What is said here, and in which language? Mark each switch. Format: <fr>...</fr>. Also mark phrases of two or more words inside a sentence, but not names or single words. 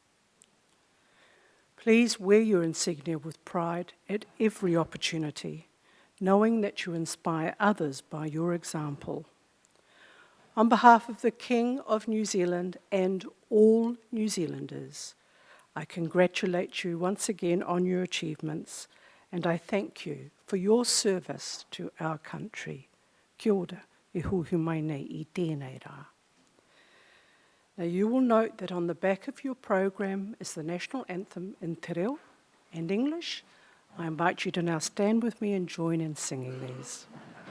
<en>Please wear your insignia with pride at every opportunity, knowing that you inspire others by your example. On behalf of the King of New Zealand and all New Zealanders, I congratulate you once again on your achievements, and I thank you for your service to our country.</en> <mi>Kia ora, e huhu mai nei I tēnei rā.</mi> <en>Now you will note that on the back of your program is the national anthem in</en> <mi>te reo</mi> <en>and English. I invite you to now stand with me and join in singing these.</en>